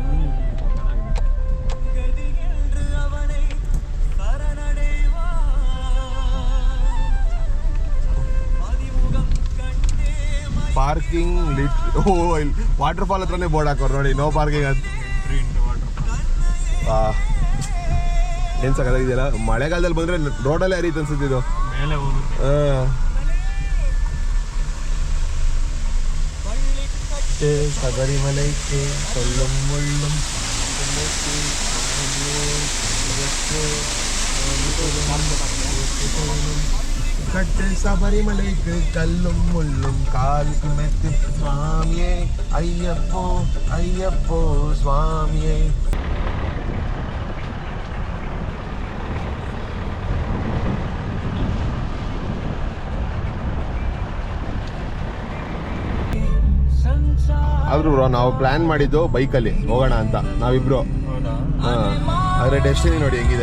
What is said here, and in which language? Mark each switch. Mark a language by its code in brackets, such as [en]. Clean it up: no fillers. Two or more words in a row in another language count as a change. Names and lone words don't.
[kn] ಪಾರ್ಕಿಂಗ್ ಓ ಇಲ್ಲಿ ವಾಟರ್ ಫಾಲ್ ಹತ್ರನೇ ಬೋರ್ಡ್ ಹಾಕೋರು ನೋಡಿ, [en] no parking [kn] ಅಂತ. ಏನ್ ಸಕತ್ತಾಗಿದೆಯಲ್ಲ. ಮಳೆಗಾಲದಲ್ಲಿ ಬಂದ್ರೆ ರೋಡಲ್ಲೇ ಹರಿಯುತ್ತೆ ಅನ್ಸುತ್ತೆ ಇದು. [ml] ശബരിമലയ്ക്ക് കൊല്ലും മുള്ളും ശബരിമലയ്ക്ക് കല്ലും മുള്ളും കാൽക്ക് മെത്തി സ്വാമിയേ അയ്യപ്പോ അയ്യപ്പോ സ്വാമിയേ. [kn] ಆದ್ರೂ ಬ್ರೋ ನಾವು ಪ್ಲಾನ್ ಮಾಡಿದ್ದು ಬೈಕಲ್ಲಿ ಹೋಗೋಣ ಅಂತ ನಾವಿಬ್ರು. ಆದ್ರೆ ಡೆಸ್ಟಿನಿ ನೋಡಿ ಹೆಂಗಿದೆ.